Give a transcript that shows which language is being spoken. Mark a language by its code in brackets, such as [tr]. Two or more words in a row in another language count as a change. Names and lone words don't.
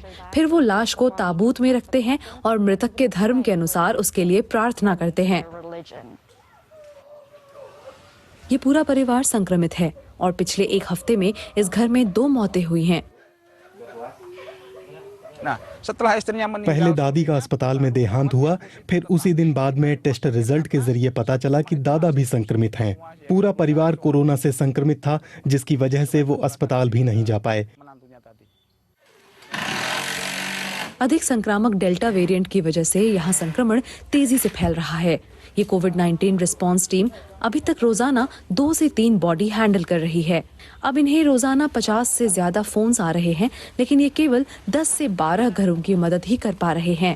[hi] फिर वो लाश को ताबूत में रखते हैं और मृतक के धर्म के अनुसार उसके लिए प्रार्थना करते हैं। ये पूरा परिवार संक्रमित है और पिछले 1 हफ्ते में इस घर में 2 मौतें हुई हैं। [id] Nah, setelah istrinya meninggal, [hi] पहले दादी का अस्पताल में देहांत हुआ, फिर उसी दिन बाद में [en] test result [hi] के जरिए पता चला कि दादा भी संक्रमित हैं। पूरा परिवार कोरोना से संक्रमित था, जिसकी वजह से वो अस्पताल भी नहीं जा पाए। [id] menantunya tadi. [hi] अधिक संक्रामक [en] delta variant [hi] की वजह से यहाँ संक्रमण तेजी से फैल रहा है। ये [en] COVID-19 response team [hi] अभी तक रोजाना 2 से 3 [en] body handle [hi] कर रही है। अब इन्हें रोजाना 50 से ज्यादा फोन्स आ रहे हैं, लेकिन ये केवल 10 से 12 घरों की मदद ही कर पा रहे हैं।